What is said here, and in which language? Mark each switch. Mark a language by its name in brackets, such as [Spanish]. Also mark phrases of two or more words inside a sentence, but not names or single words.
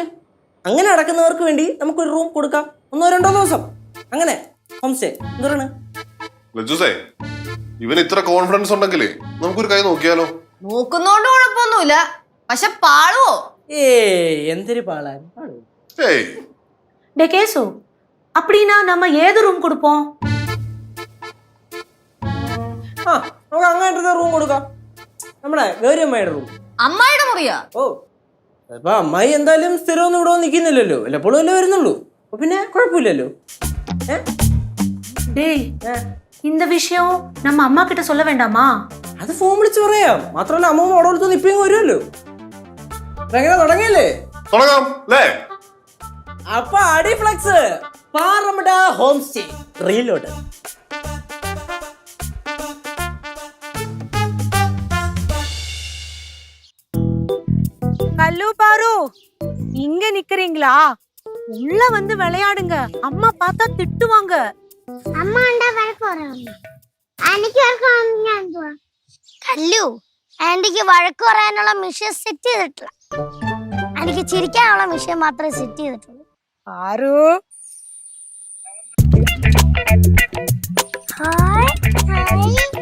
[Malayalam] അങ്ങനെ അടക്കുന്നവർക്ക് വേണ്ടി നമുക്കൊരു റൂം കൊടുക്കാം, 1-2 ദിവസം. അങ്ങനെ ഹോം സ്റ്റേ. എന്താണ് ഇവൻ ഇത്ര കോൺഫിഡൻസ് ഉണ്ടെങ്കിലേ നമുക്കൊരു കൈ നോക്കിയാലോ? നോക്കുന്നോണ്ട് കുഴപ്പമൊന്നുമില്ല, പക്ഷെ പാളുവോ? എന്തൊരു പാളാൻ. [Tamil] கேசு, அப்படின்னா நம்ம ஏது ரூம் கொடுப்போம்? [Malayalam] നമുക്ക് അങ്ങനത്തെ റൂം കൊടുക്കാം, നമ്മുടെ ഗൗരി അമ്മയുടെ റൂം. അമ്മായിയുടെ മുറിയാ? ഓ, അപ്പൊ അമ്മായി എന്തായാലും സ്ഥിരമൊന്നും ഇവിടെ നിൽക്കുന്നില്ലല്ലോ, വല്ലപ്പോഴും അല്ലേ വരുന്നുള്ളൂ. അപ്പൊ പിന്നെ കുഴപ്പമില്ലല്ലോ. [Tamil] டேய், இந்த விஷயம் நம்ம அம்மா கிட்ட சொல்ல வேண்டாமா? [Malayalam] അത് ഫോൺ വിളിച്ച് പറയാം. മാത്രമല്ല അമ്മ അവിടെ അടുത്ത് ഇപ്പം വരുമല്ലോ. എങ്ങനെ തുടങ്ങിയല്ലേ? തുടങ്ങാം അല്ലേ? അപ്പൊ അടി ഫ്ലക്സ് പാറമട ഹോം സ്റ്റേ റീലോഡ്. [Tamil] கல்லு பாரு, இங்க நிக்கிறீங்களா? உள்ள வந்து விளையாடுங்க, அம்மா பார்த்தா திட்டுவாங்க. [Malayalam] അമ്മ ഉണ്ടാ വഴക്ക് പറയാം. ആന്റിക്ക് വഴക്ക് പറയാൻ പോവാ. കല്ലു, ആന്റിക്ക് വഴക്ക് പറയാനുള്ള മിഷൻ സെറ്റ് ചെയ്തിട്ടില്ല. എനിക്ക് ചിരിക്കാനുള്ള മിഷൻ മാത്രമേ സെറ്റ് ചെയ്തിട്ടുള്ളൂ. ആരു ഹായ് ഹായ്.